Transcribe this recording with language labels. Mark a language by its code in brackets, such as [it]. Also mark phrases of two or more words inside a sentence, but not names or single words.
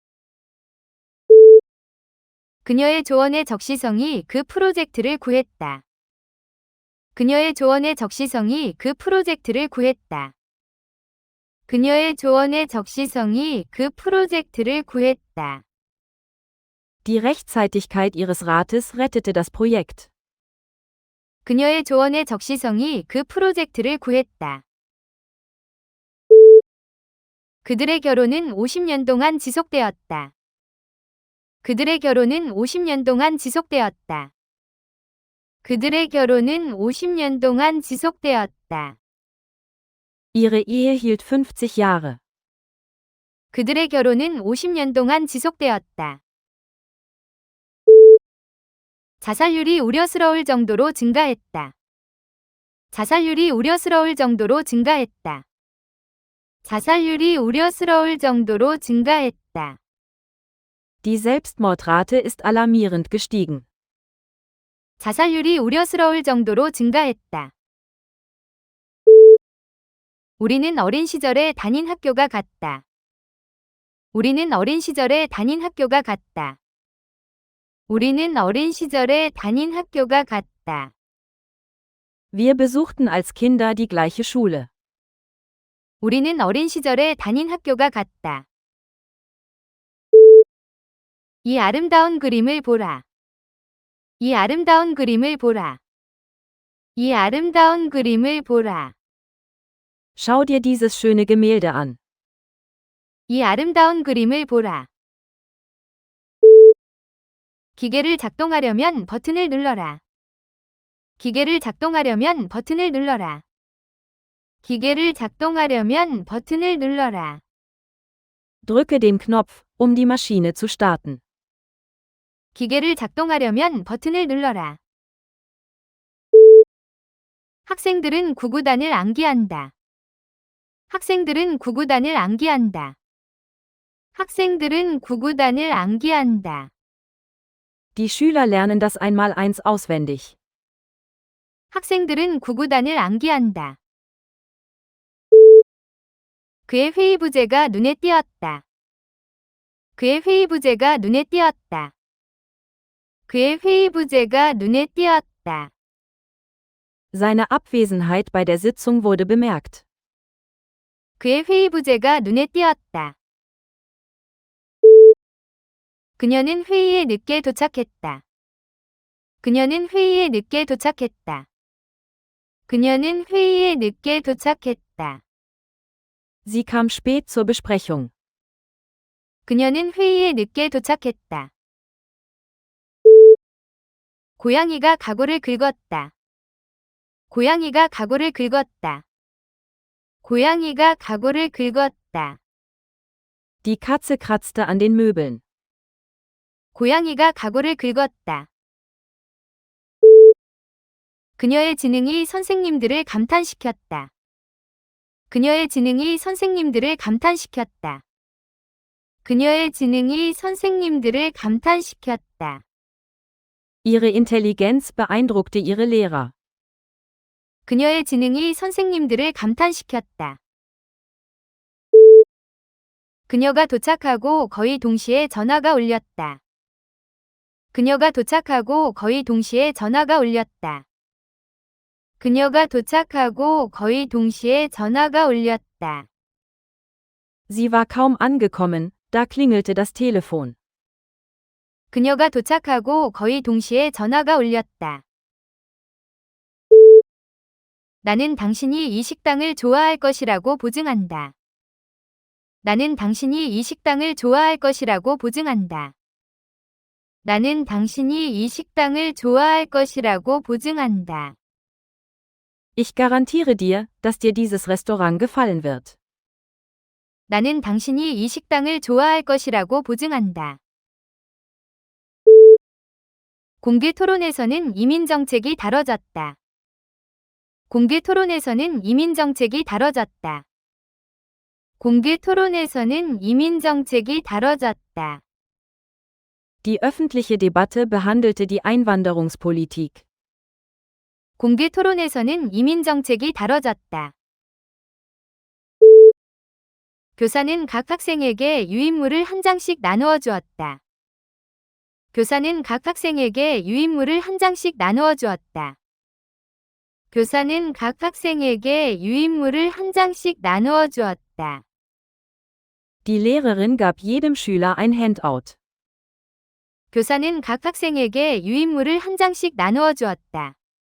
[ko] 그녀의 조언의 적시성이 그 프로젝트를 구했다. 그녀의 조언의 적시성이 그 프로젝트를 구했다. 그녀의 조언의 적시성이 그 프로젝트를 구했다. [de] Die Rechtzeitigkeit ihres Rates rettete das Projekt. [ko] 그녀의 조언의 적시성이 그 프로젝트를 구했다. 그들의 결혼은 50년 동안 지속되었다. 그들의 결혼은 50년 동안 지속되었다. 그들의 결혼은 50년 동안 지속되었다. [de] Ihre Ehe hielt 50 Jahre. [ko] 그들의 결혼은 50년 동안 지속되었다. 자살률이 우려스러울 정도로 증가했다. 자살률이 우려스러울 정도로 증가했다. 자살률이 우려스러울 정도로 증가했다. [de] Die Selbstmordrate ist alarmierend gestiegen. [ko] 자살률이 우려스러울 정도로 증가했다. 우리는 어린 시절에 다닌 학교가 같다. 우리는 어린 시절에 다닌 학교가 같다. 우리는 어린 시절에 다닌 학교가 같다. [de] Wir besuchten als Kinder die gleiche Schule. [ko] 우리는 어린 시절에 다닌 학교가 같다. 이 아름다운 그림을 보라. 이 아름다운 그림을 보라. 이 아름다운 그림을 보라. [de] Schau dir dieses schöne Gemälde an. [ko] 이 아름다운 그림을 보라. 기계를 작동하려면 버튼을 눌러라. 기계를 작동하려면 버튼을 눌러라. 기계를 작동하려면 버튼을 눌러라. [de] Drücke den Knopf, um die Maschine zu starten. [ko] 기계를 작동하려면 버튼을 눌러라. 학생들은 구구단을 암기한다. 학생들은 구구단을 암기한다. 학생들은 구구단을 암기한다. [de] Die Schüler lernen das Einmaleins auswendig. [ko] 학생들은 구구단을 암기한다. 그의 회의 부제가 눈에 띄었다. 그의 회의 부제가 눈에 띄었다. 그의 회의 부제가 눈에 띄었다. [de] Seine Abwesenheit bei der Sitzung wurde bemerkt. [ko] 그의 회의 부제가 눈에 띄었다. 그녀는 회의에 늦게 도착했다. 그녀는 회의에 늦게 도착했다. 그녀는 회의에 늦게 도착했다. [de] Sie kam spät zur Besprechung. [ko] 그녀는 회의에 늦게 도착했다. 고양이가 가구를 긁었다. 고양이가 가구를 긁었다. 고양이가 가구를 긁었다. [de] Die Katze kratzte an den Möbeln. [ko] 고양이가 가구를 긁었다. 그녀의 지능이 선생님들을 감탄시켰다. 그녀의 지능이 선생님들을 감탄시켰다. 그녀의 지능이 선생님들을 감탄시켰다. [de] Ihre Intelligenz beeindruckte ihre Lehrer. [ko] 그녀의 지능이 선생님들을 감탄시켰다. 그녀가 도착하고 거의 동시에 전화가 울렸다. 그녀가 도착하고 거의 동시에 전화가 울렸다. 그녀가 도착하고 거의 동시에 전화가 울렸다. [de] Sie war kaum angekommen, da klingelte das Telefon. [ko] 그녀가 도착하고 거의 동시에 전화가 울렸다. 나는 당신이 이 식당을 좋아할 것이라고 보증한다. 나는 당신이 이 식당을 좋아할 것이라고 보증한다. 나는 당신이 이 식당을 좋아할 것이라고 보증한다. [de] Ich garantiere dir, dass dir dieses Restaurant gefallen wird. [ko] 나는 당신이 이 식당을 좋아할 것이라고 보증한다. 공개 토론에서는 이민 정책이 다뤄졌다. 공개 토론에서는 이민 정책이 다뤄졌다. 공개 토론에서는 이민 정책이 다뤄졌다. [de] Die öffentliche Debatte behandelte die Einwanderungspolitik. [ko] 공개 토론에서는 이민 정책이 다뤄졌다. 교사는 각 학생에게 유인물을 한 장씩 나누어 주었다. 교사는 각 학생에게 유인물을 한 장씩 나누어 주었다. 교사는 각 학생에게 유인물을 한 장씩 나누어 주었다. [de] Die Lehrerin gab jedem Schüler ein Handout. [ko] 교사는 각 학생에게 유인물을 한 장씩 나누어 주었다.